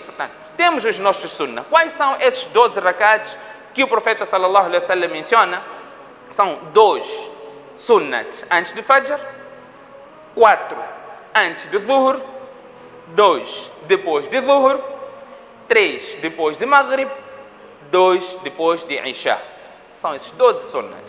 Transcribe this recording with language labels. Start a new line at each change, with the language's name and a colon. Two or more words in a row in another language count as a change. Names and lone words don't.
Portuguese: Portanto, temos os nossos sunnah. Quais são esses 12 rakats que o profeta
Arabic: صلى الله عليه وسلم
Portuguese: menciona? São 2 sunnats antes de Fajr, 4 antes de Zuhr, 2 depois de Zuhr, 3 depois de Maghrib, 2 depois de Isha. São esses 12 sunnats.